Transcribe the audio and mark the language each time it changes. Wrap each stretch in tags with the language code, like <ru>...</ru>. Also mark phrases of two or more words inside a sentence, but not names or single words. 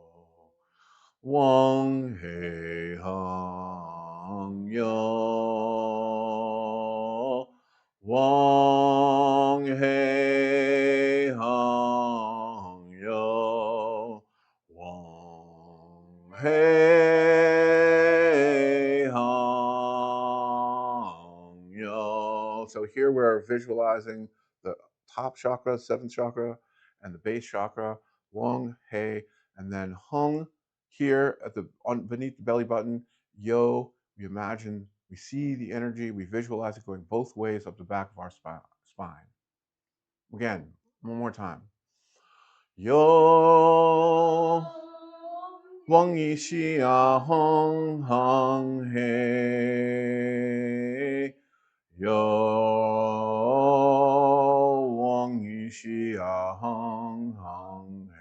<en>Wang Hei Hung Yo. Wang Hei Hung Yo. Wang Hei Hung Yo. So here we're visualizing the top chakra, seventh chakra, and the base chakra, Wang Hei, and then Hung here at the beneath the belly button Yo, we imagine, we see the energy, we visualize it going both ways up the back of our spine. Again, one more time. Yo, Wang Yi Xia Hong Hong He. Yo, Wang Yi Xia Hong Hong He.</en>